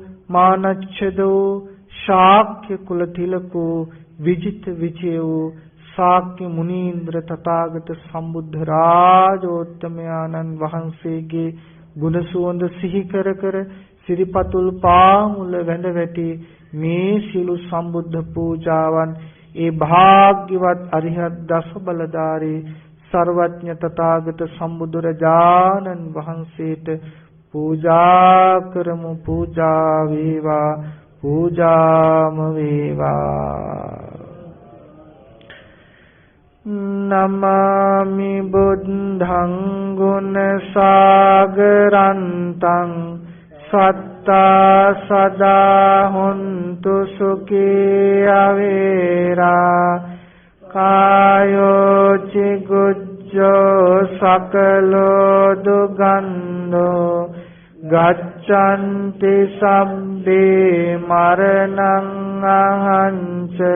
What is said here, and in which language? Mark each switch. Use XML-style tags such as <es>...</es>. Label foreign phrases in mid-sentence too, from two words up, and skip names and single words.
<pi>මානච්ඡදෝ ශාක්‍ය කුල තිලකෝ විජිත විජයෝ ශාක්‍ය මුනීන්ද්‍ර තථාගත</pi> <si>සම්බුද්ධ රාජෝත්තමයාණන් වහන්සේගේ ගුණ සුවඳ සිහි කර සිරිපතුල් පාමුල වැඳ වැටි මේ සිළු සම්බුද්ධ පූජාවන් ඒ භාග්‍යවත් අරිහත් දස බලධාරී සර්වඥ තථාගත සම්බුදුරජාණන් වහන්සේට පූජා කරමු. පූජා වේවා පූජාම වේවා.</si> <pi>නමාමි බුද්ධං ගුණ සාගරන්තං සත්තා සදා හොන්තු සුඛී අවේරා කායෝ චිගුජ්ජෝ සකලෝ දුගන්ධෝ ගච්ඡන්ති සම්බේ මරණං අහංච</pi>